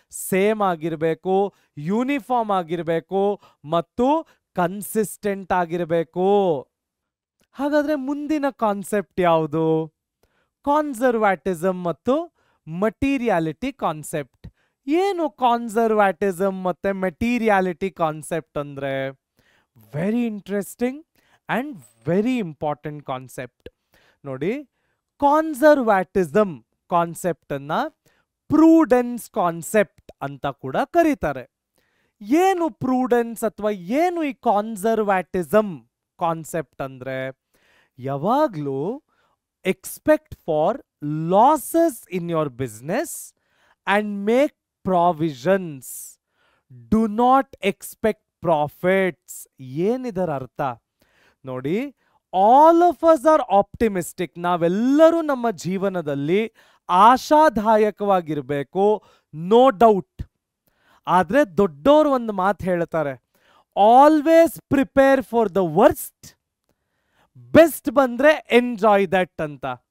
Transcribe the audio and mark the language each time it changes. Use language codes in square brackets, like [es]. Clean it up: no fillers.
[kn] Same ಆಗಿರಬೇಕು, uniform ಆಗಿರಬೇಕು ಮತ್ತು ಕನ್ಸಿಸ್ಟೆಂಟ್ ಆಗಿರಬೇಕು. ಹಾಗಾದರೆ ಮುಂದಿನ ಕಾನ್ಸೆಪ್ಟ್ ಯಾವುದು? ಕಾನ್ಸರ್ವ್ಯಾಟಿಸಮ್ ಮತ್ತು ಮಟೀರಿಯಾಲಿಟಿ ಕಾನ್ಸೆಪ್ಟ್. ಏನು ಕಾನ್ಸರ್ವ್ಯಾಟಿಸಮ್ ಮತ್ತು ಮೆಟೀರಿಯಾಲಿಟಿ ಕಾನ್ಸೆಪ್ಟ್ ಅಂದರೆ? [en] Very interesting and very important concept. [kn] ನೋಡಿ, ಕಾನ್ಸರ್ವ್ಯಾಟಿಸಮ್ ಕಾನ್ಸೆಪ್ಟ್ ಅನ್ನ ಪ್ರೂಡೆನ್ಸ್ ಕಾನ್ಸೆಪ್ಟ್ ಅಂತ ಕೂಡ ಕರೀತಾರೆ. ಏನು ಪ್ರೂಡೆನ್ಸ್ ಅಥವಾ ಏನು ಈ ಕಾನ್ಸರ್ವ್ಯಾಟಿಸಮ್ ಕಾನ್ಸೆಪ್ಟ್ ಅಂದ್ರೆ? ಯಾವಾಗಲೂ [en] expect for losses in your business and make provisions. Do not expect profits. [kn] ಏನಿದರ ಅರ್ಥ ನೋಡಿ, [en] All of us are optimistic. [kn] ನಾವೆಲ್ಲರೂ ನಮ್ಮ ಜೀವನದಲ್ಲಿ ಆಶಾದಾಯಕವಾಗಿರಬೇಕು, [en] No doubt. [kn] ಆದರೆ ದೊಡ್ಡವರು ಒಂದು ಮಾತು ಹೇಳ್ತಾರೆ, [en] Always prepare for the worst, best ಬಂದ್ರೆ enjoy that ಅಂತ.